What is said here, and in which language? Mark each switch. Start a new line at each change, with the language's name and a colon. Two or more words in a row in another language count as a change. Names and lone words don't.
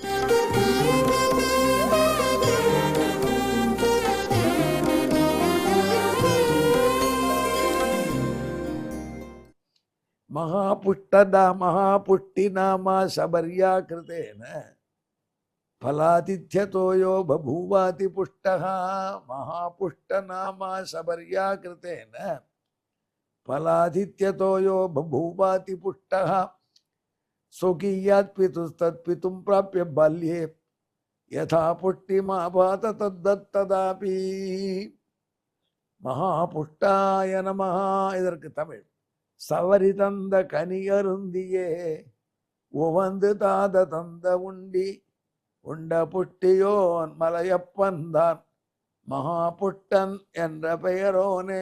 Sanskrit: महापुष्टि नामा शबर्या कृतेन फलादित्यतोयो बभूवाति पुष्टः. महापुष्ट नामा शबर्या कृतेन फलादित्यतोयो बभूवाति पुष्टः. स्वकीयात् पितुस्तत् पितुं प्राप्य बाल्ये यथा पुष्टिमाभात तद्दत्तदापि. महापुष्टाय नमः.
Tamil: இதற்கு தமிழ், சவரி தந்த கனியருந்தியே உவந்து தாத தந்த உண்டி உண்ட புட்டியோன் மலையப்பன்தான் மகாபுஷ்டன் என்ற பெயரோனே.